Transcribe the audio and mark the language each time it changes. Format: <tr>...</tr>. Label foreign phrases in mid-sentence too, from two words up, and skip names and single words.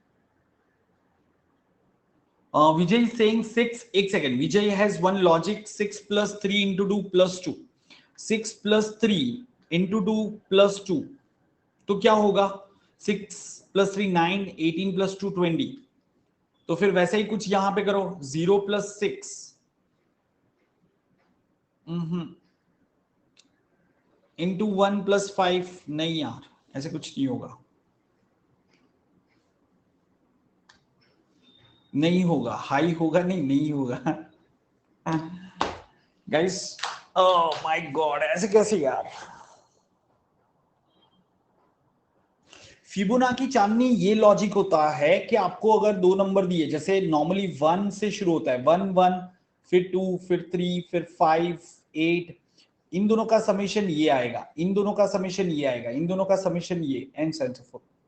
<en>Vijay is saying 6. एक second, Vijay has one logic, 6 plus 3 into 2 plus 2. 6 plus 3 into 2 plus 2.</en> <hi>तो क्या होगा 6 plus 3 9, 18 plus 2 20. तो फिर वैसे ही कुछ यहां पे करो 0 plus 6 into 1 plus 5। नहीं यार, ऐसे कुछ नहीं होगा, नहीं होगा, हाई होगा नहीं, नहीं होगा गाइस।</hi> <en>oh my god,</en> <hi>ऐसे कैसे यार। फिबोनाची चांदनी ये लॉजिक होता है कि आपको अगर दो नंबर दिए, जैसे नॉर्मली 1 से शुरू होता है, 1 1, फिर 2, फिर 3, फिर 5, 8, इन दोनों का समेशन ये आएगा, इन दोनों का समेशन ये आएगा, इन दोनों का समेशन ये,</hi> <en>and so forth.</en>